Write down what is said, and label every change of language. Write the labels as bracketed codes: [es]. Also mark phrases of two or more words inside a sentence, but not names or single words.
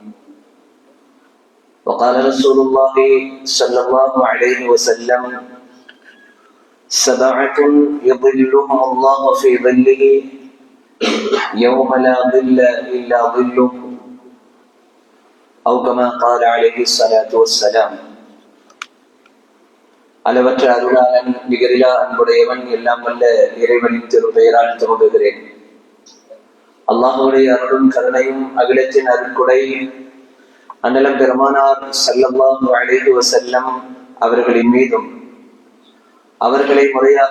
[ar] وقال رسول الله صلى الله عليه وسلم: سبعة يظلهم الله في ظله يوم لا ظل إلا ظله، أو كما قال عليه الصلاة والسلام. [ta] அளவற்ற அருளாளன் நிகரிலா அன்புடையவன் எல்லாம் வல்ல இறைவனின் திருப்பெயரால் துவங்குகிறேன். அல்லாஹ்வுடைய அருளும் கருணையும் அகிலத்தின் அருட்கொடை அண்ணலம் பெருமானார் [ar] صلى الله عليه وسلم [ta] அவர்களின் மீதும், அவர்களை முறையாக